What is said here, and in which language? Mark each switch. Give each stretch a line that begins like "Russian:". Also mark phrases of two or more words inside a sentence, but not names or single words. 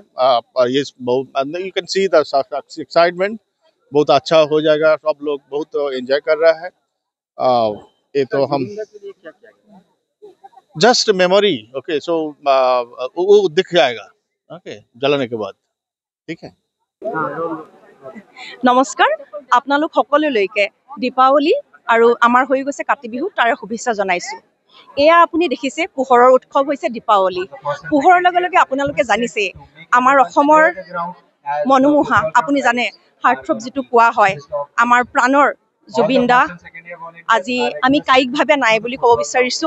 Hindi: ये बहुत
English: you can see the excitement,
Hindi: बहुत अच्छा हो जाएगा। सब लोग बहुत एंजॉय कर रहा है। ये तो हम
English: just memory,
Hindi: ओके, सो वो दिख जाएगा ओके जलाने के बाद, ठीक है।
Assamese: নমস্কাৰ, আপোনালোক সকলোলৈকে দীপাৱলী আৰু আমাৰ হৈ গৈছে কাতি বিহু তাৰে শুভেচ্ছা জনাইছোঁ। এয়া আপুনি দেখিছে পোহৰৰ উৎসৱ হৈছে দীপাৱলী। পোহৰৰ লগে লগে আপোনালোকে জানিছে আমাৰ অসমৰ মনোমোহা, আপুনি জানে হাৰ্টথ্ৰব যিটো কোৱা হয়, আমাৰ প্ৰাণৰ জুবিন দা আজি আমি কায়িকভাৱে নাই বুলি ক'ব বিচাৰিছোঁ।